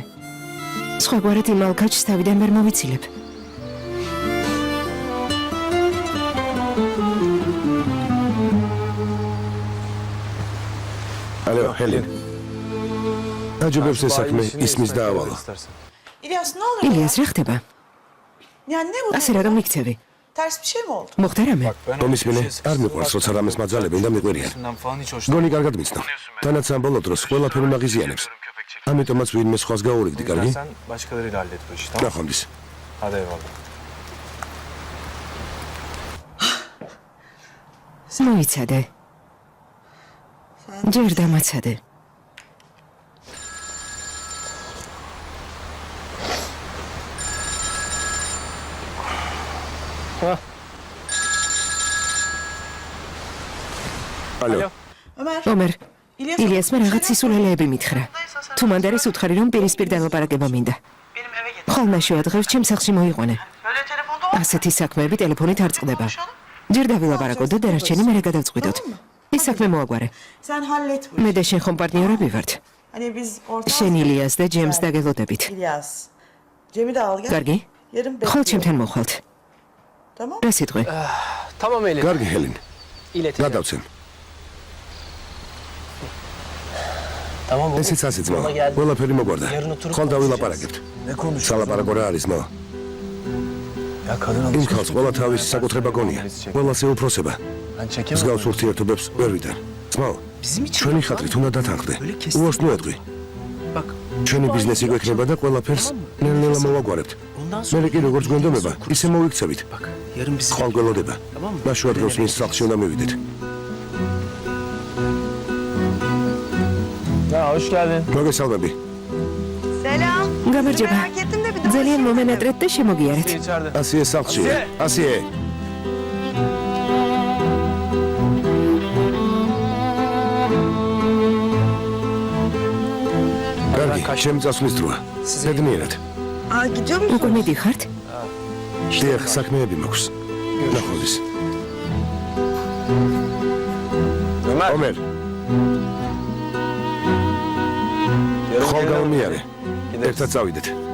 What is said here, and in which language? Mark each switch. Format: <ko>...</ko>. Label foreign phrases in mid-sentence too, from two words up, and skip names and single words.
<ka>სხვაგვარად იმ ალქაჩს თავიდან ვერ მოვიცილებ. ალო, ჰელენ. აჯობებს ეს საქმე ისმის დაავალო.</ka> <tr>İlyas ne oluyor?</tr> <ka>ილიას, რა ხდება?</ka> <tr>Yani ne bu?</tr> <ka>ასე რა გამიქცევი?</ka> <tr>Ters bir şey mi oldu?</tr> <ka>მოხდა რამე? მომისმინე, არ მიყვარს, როცა რამეს მაძალებენ და მიყვერიან.</ka> <tr>Falan hiç hoşlanmıyorum.</tr> <ka>გონი კარგად მიცნო. თანაც ამ ბოლო დროს ყველაფერი მაგიზიანებს. ამიტომაც ვინმე სხვას გაურიგდი, კარგი?</ka> <tr>Sen başkalarıyla hallet bu işi, tamam?</tr> <ka>ნახვამდის.</ka> <tr>Hadi eyvallah.</tr> <ka>მოიცადე. ჯერ დამაცადე. ალო. Ömer. ომერ, İlyas. ილიასმა რაღაც სისულელეები მითხრა. თუ მანდ არის უთხარი რომ პირისპირ დალაპარაკება მინდა.</ka> <tr>Benim eve getir.</tr> <ka>ხოლმე დღეს ჩემ სახლში მოიყვანე.</ka> <tr>Böyle telefonda olmaz.</tr> <ka>ასეთი საქმეები ტელეფონით არ წყდება. ჯერ დავილაპარაკოთ და დანარჩენი მერე გადავწყვიტოთ. ის საქმე მოაგვარე.</ka> <tr>Sen hallet bu</tr> <ka>მე</ka> <tr>işi.</tr> <ka>და შენ ხომ პარტნიორები ვართ.</ka> <tr>Hani biz ortak...</tr> <ka>შენ ილიას და ჯემს დაგელოდებით.</ka> <tr>İlyas. Cem'i de al gel.</tr> <ka>კარგი?</ka> <tr>Yarın</tr> <ka>ხოლ</ka> <tr>bekliyorum.</tr> <ka>ჩემთან მოხვალთ.</ka> <tr>Tamam.</tr> <ka>რა სიტყვი?</ka> <tr>Tamam Elin.</tr> <ka>კარგი, ჰელენ.</ka> <tr>İleteceğim.</tr> <ka>გადავცემ.</ka> <tr>Tamam baba.</tr> <ka>ესეც ასე ძმა. ყველაფერი მოგვარდა. ხოლ დავილაპარაკებთ.</ka> <tr>Ne konuşuyorsun?</tr> <ka>სალაპარაკო რა არის, მა?</ka> <tr>Ya kadın</tr> <ka>იმ ხალხს ყველა თავისი საკუთრება გონია. ყველას ეუფროსება.</ka> <tr>Ben çekemem.</tr> <ka>მსგავს ურთიერთობებს ვერ ვიტან. ძმაო,</ka> <tr>Bizim için</tr> <ka>ჩვენი ხათრით უნდა დათანხმდე. უარს მოეტყვი.</ka> <tr>Bak.</tr> <ka>ჩვენი ბიზნესი გვექნება და ყველაფერს ნელ-ნელა მოვაგვარებთ.</ka> <tr>Ondan sonra</tr> <ka>მე კი როგორც გვენდომება, ისე მოვიქცევით.</ka> <tr>bak yarın bizim</tr> <ka>ხვალ გველოდება.</ka> <tr>Tamam.</tr> <ka>ნაშუა დღეს მის სახლში უნდა მივიდეთ.</ka> <tr>Ya hoş geldin.</tr> <ka>მოგესალმები.</ka> <tr>Selam.</tr> <ka>გამარჯობა.</ka> <tr>Merak ettim de bir de</tr> <ka>ძალიან მომენატრეთ და შემოგიარეთ.</ka> <tr>İçeride.</tr> <ka>ასიე სახლშია. ასიე. კარგი, ჩემი წასვლის დროა. ზედნიერად.</ka> <tr>Aa gidiyor musun?</tr> <ka>უკვე მიდიხართ? დიახ, საქმეები მაქვს. ნახვამდის. Ömer. ომერ, ხოლ გავმიარე. ერთად წავიდეთ.</ka>